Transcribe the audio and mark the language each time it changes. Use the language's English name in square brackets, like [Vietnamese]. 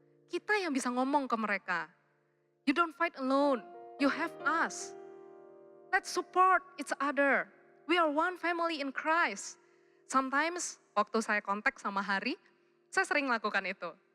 [Indonesian] Kita yang bisa ngomong ke mereka. [English] You don't fight alone, you have us. Let's support each other. We are one family in Christ. [Indonesian] Sometimes waktu saya kontak sama Hari, saya sering lakukan itu.